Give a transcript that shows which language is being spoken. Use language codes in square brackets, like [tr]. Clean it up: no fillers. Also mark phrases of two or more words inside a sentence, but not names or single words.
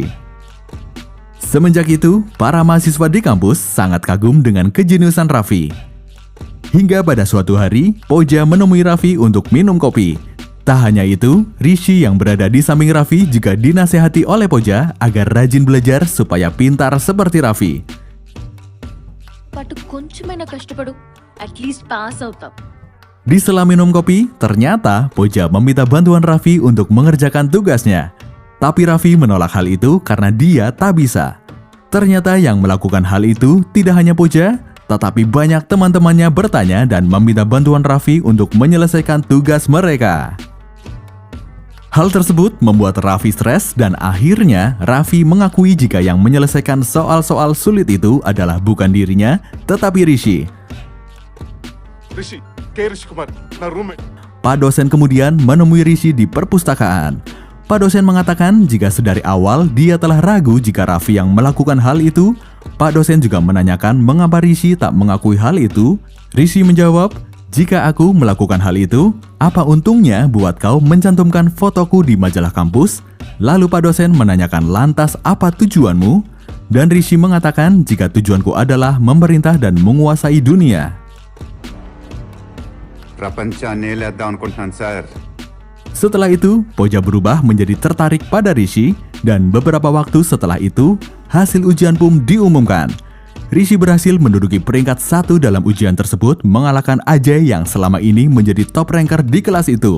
[id] Semenjak itu, para mahasiswa di kampus sangat kagum dengan kejeniusan Raffi. Hingga pada suatu hari, Poja menemui Raffi untuk minum kopi. Tak hanya itu, Rishi yang berada di samping Raffi juga dinasehati oleh Poja agar rajin belajar supaya pintar seperti Raffi. [te] బట్ కొంచెమైనా కష్టపడు, [en] at least pass [te] అవుతాం. [id] Di sela minum kopi, ternyata Poja meminta bantuan Raffi untuk mengerjakan tugasnya. Tapi Raffi menolak hal itu karena dia tak bisa. Ternyata yang melakukan hal itu tidak hanya Poja, tetapi banyak teman-temannya bertanya dan meminta bantuan Raffi untuk menyelesaikan tugas mereka. Hal tersebut membuat Raffi stres dan akhirnya Raffi mengakui jika yang menyelesaikan soal-soal sulit itu adalah bukan dirinya, tetapi Rishi. [te] రిషి కే రిషి కుమార్ నా రూమ్మేట్. [id] Pak dosen kemudian menemui Rishi di perpustakaan. Pak dosen mengatakan jika sedari awal dia telah ragu jika Raffi yang melakukan hal itu. Pak dosen juga menanyakan mengapa Rishi tak mengakui hal itu. Rishi menjawab, jika aku melakukan hal itu, apa untungnya buat kau mencantumkan fotoku di majalah kampus? Lalu Pak dosen menanyakan lantas apa tujuanmu? Dan Rishi mengatakan jika tujuanku adalah memerintah dan menguasai dunia. [te] ప్రపంచాన్ని లేద్దాం అనుకుంటున్నాను సార్. [id] Setelah itu, Poja berubah menjadi tertarik pada Rishi, dan beberapa waktu setelah itu, hasil ujian PUM diumumkan. Rishi berhasil menduduki peringkat 1 dalam ujian tersebut, mengalahkan Ajay yang selama ini menjadi [en] top ranker [id] di kelas itu.